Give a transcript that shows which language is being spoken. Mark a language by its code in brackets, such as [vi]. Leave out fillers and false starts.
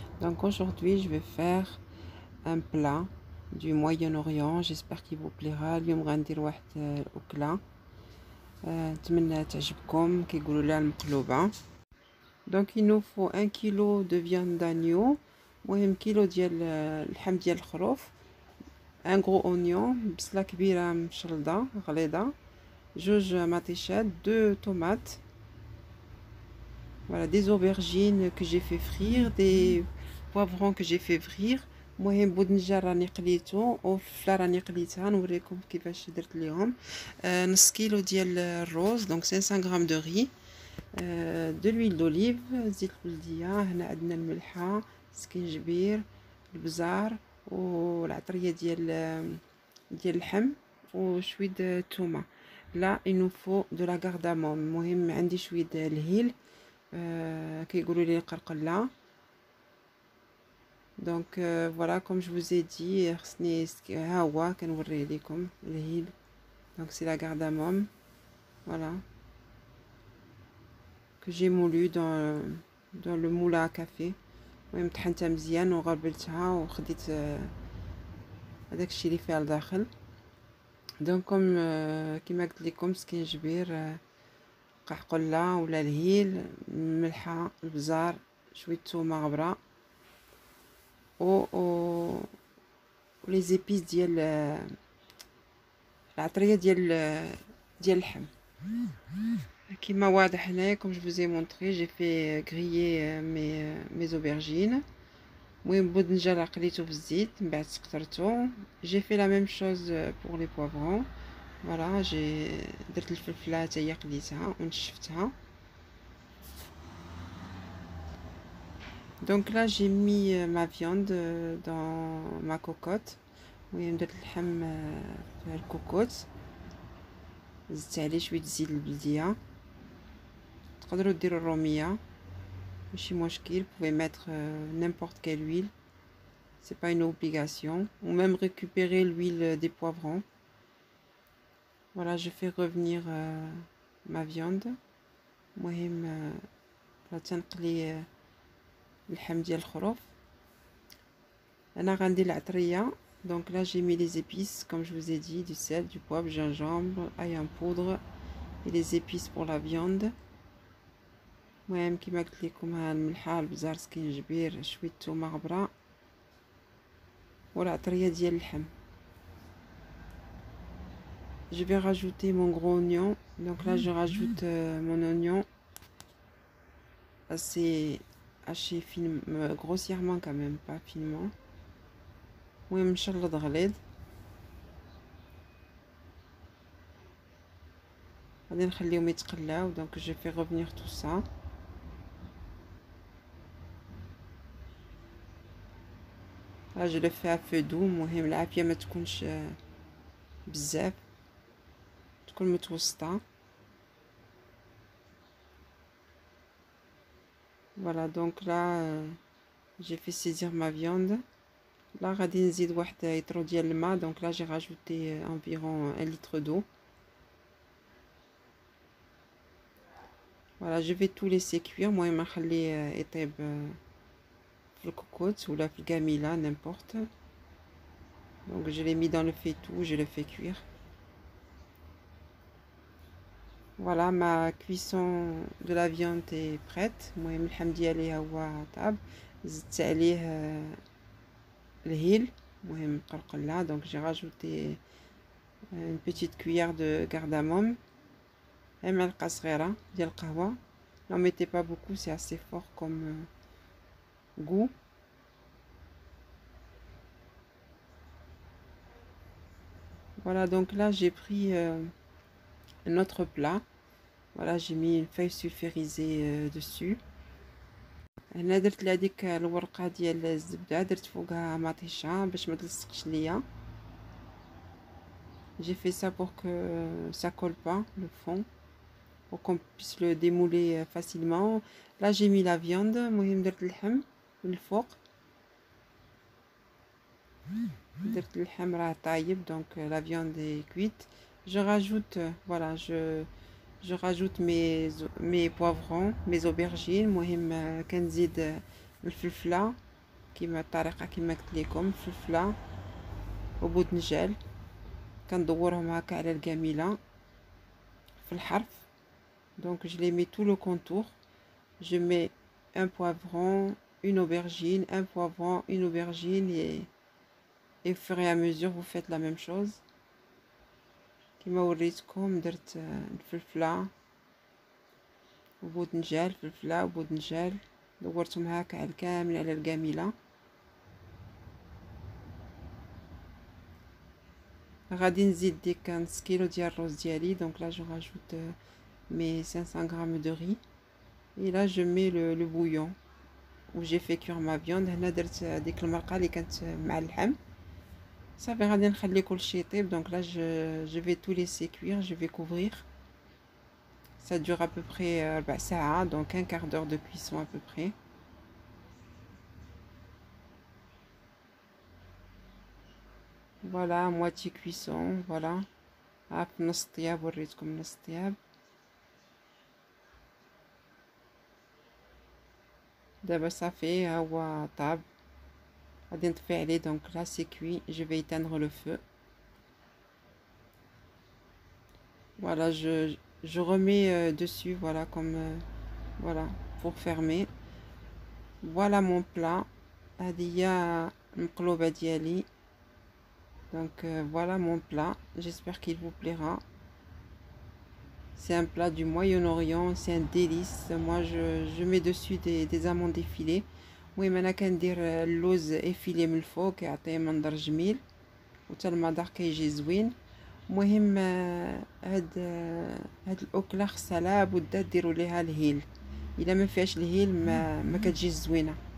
[fr] Donc aujourd'hui je vais faire un plat du Moyen-Orient, j'espère qu'il vous plaira. [ar] اليوم غندير واحد الأكلة نتمنى تعجبكم كيقولوا لها المقلوبة. [fr] Donc il nous faut 1 kg de viande d'agneau, [ar] مهم كيلو ديال اللحم ديال الخروف, [fr] un gros oignon, [ar] بصلة كبيرة مشلضة غليظة, جوج مطيشات, [fr] 2 tomates, voilà, des aubergines que j'ai fait frire, des poivrons que j'ai fait frire. [ar] المهم بودنجان راني قليته وفلفله راني قليتها نوريكم كيفاش درت ليهم. نص كيلو ديال الروز, donc 500 غرام [fr] de riz, de l'huile d'olive, [ar] زيت البلديه, هنا عندنا الملحه, السكنجبير, البزار والعطريه ديال اللحم وشويه الثومه. [fr] Là il nous faut de la cardamome, [ar] مهم عندي شويه الهيل, كيقولوا لي القرقله. [fr] Donc voilà, comme je vous ai dit, [ar] خصني ها هو كنوريه لكم الهيل. [fr] Donc c'est la cardamome, voilà, que j'ai moulu dans le moule à café. [ar] المهم طحنتها مزيان وغربلتها وخديت هذاك الشيء اللي فيها لداخل. دونك كيما قلت لكم سكينجبير, قحقله ولا الهيل, ملحه, البزار, شويه ثومه غبره و لي زيبيس ديال العطريه ديال اللحم. كما واضح هنايا, [fr] comme je vous ai montré, j'ai fait griller mes aubergines. [ar] المهم بودنجان قليته في الزيت, من بعد سقطرته. [fr] j'ai fait la même chose pour les poivrons. [ar] Voilà, درت الفلفله حتى هي قليتها ونشفتها. [fr] Donc là j'ai mis ma viande dans ma cocotte. [ar] المهم درت اللحم في الكوكوت, زدت عليه شويه زيت البلديه. تقدروا ديروا الروميه, ماشي مشكل. [fr] Vous pouvez mettre n'importe quelle huile, c'est pas une obligation, ou même récupérer l'huile des poivrons. Voilà, je fais revenir ma viande. [ar] المهم تنقلي اللحم ديال الخروف. انا غندير العطريه. [fr] Donc là j'ai mis les épices, comme je vous ai dit, du sel, du poivre, gingembre, ail en poudre et les épices pour la viande. [ar] المهم كيما قلت لكم, ها الملحه, البزار, سكينجبير, شويه ثومه غبره والعطريه ديال اللحم. [fr] Je vais rajouter mon gros oignon. Donc là je rajoute mon oignon assez haché finement, grossièrement quand même, pas finement. [ar] المهم مشلض غليظ. غادي نخليهم يتقلاو. [fr] donc je fais revenir tout ça. Là je le fais à feu doux. [ar] المهم العافيه ما تكونش بزاف, تكون متوسطه. [fr] Voilà, donc là j'ai fait saisir ma viande. [ar] Là غادي نزيد واحد يطرو ديال الماء. [fr] donc là j'ai rajouté environ 1 litre d'eau. Voilà, je vais tout laisser cuire. [ar] المهم نخليه يطيب في الكوكوت ولا في القاميله, n'importe. [fr] Donc je l'ai mis dans le faitout, je le fais cuire. Voilà, ma cuisson de la viande est prête. [ar] المهم اللحم ديالي ها هو طاب. زدت عليه الهيل, المهم قرقله. [fr] donc j'ai rajouté une petite cuillère de cardamome, [ar] معلقه صغيره ديال القهوه. [fr] n'en mettez pas beaucoup, c'est assez fort comme goût. Voilà, donc là j'ai pris un autre plat. Voilà, j'ai mis une feuille sulfurisée dessus. [ar] هنا درت لهاديك الورقه ديال الزبده, درت فوقها مطيشه باش ما تلصقش ليا. [fr] j'ai fait ça pour que ça colle pas le fond, pour qu'on puisse le démouler facilement. Là j'ai mis la viande. [ar] المهم درت اللحم من الفوق. درت اللحم راه طايب [fr] donc la viande est cuite. Je rajoute voilà je rajoute mes poivrons, mes aubergines. [ar] المهم كنزيد الفلفله كيما الطريقه كيما قلت لكم، الفلفله وبودنجال كندورهم هكا على القميله في الحرف. [fr] Donc je les mets tout le contour. Je mets un poivron, une aubergine, un poivron, une aubergine et au fur et à mesure vous faites la même chose. [ar] كيما وريتكم درت الفلفله وبودنجال، فلفله وبودنجال دورتهم هكا على كامل على القامله. غادي نزيد ديك نص كيلو ديال الرز ديالي. [fr] دونك لا جو راجوت mes 500 grammes de riz et là je mets le bouillon où j'ai fait cuire ma viande. [ar] هنا درت ديك المرقه اللي كانت مع اللحم صافي. غادي نخلي كلشي يطيب. [fr] دونك là je vais tout laisser cuire, je vais couvrir. Ça dure à peu près 4 ساعة, donc un quart d'heure de cuisson à peu près. Voilà, moitié cuisson, voilà. [ar] عارف نص طياب، وريتكم نص طياب. دابا صافي ها هو طاب، غادي نطفي عليه. [fr] دونك là c'est cuit, je vais éteindre le feu. Voilà, je remets dessus, voilà, comme voilà, pour fermer. Voilà mon plat. [ar] هذه هي المقلوبة ديالي. [fr] Donc voilà mon plat, j'espère qu'il vous plaira. C'est un plat du Moyen-Orient, c'est un délice. Moi je mets dessus des amandes effilées. [ar] المهم انا كندير اللوز افيلي من الفوق كيعطيه منظر جميل وتا المذاق كيجي زوين. المهم هاد الاكله خصها لابد ديروا ليها الهيل. الا ما فيهاش الهيل ما كتجيش زوينه.